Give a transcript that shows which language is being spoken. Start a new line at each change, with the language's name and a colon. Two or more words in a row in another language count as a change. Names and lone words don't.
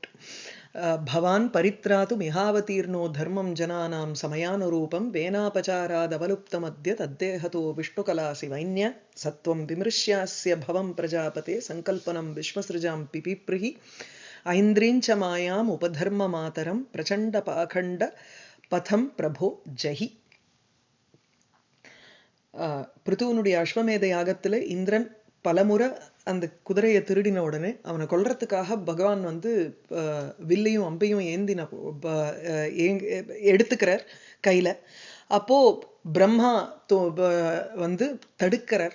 Sanskrit: भवान् परित्रातु मिहावतीर्णो धर्मं जनानां समयानुरूपं वेनापचारादवलुप्तमद्य तद्देहतो विष्णुकलासि वैन्य सत्वं विमृश्यास्य भवं प्रजापते संकल्पनं विश्वसृजां पिपीप्रिहि ऐन्द्रीं च मायाम् उपधर्ममातरं प्रचण्डपाखण्ड पथं प्रभो जहि.
Tamil: பிருத்துவனுடைய அஸ்வமேத யாகத்துல இந்திரன் பலமுறை அந்த குதிரையை திருடின உடனே அவனை கொல்றதுக்காக பகவான் வந்து வில்லையும் அம்பையும் ஏந்தின எடுத்துக்கிறார் கையில. அப்போ பிரம்மா வந்து தடுக்கிறார்.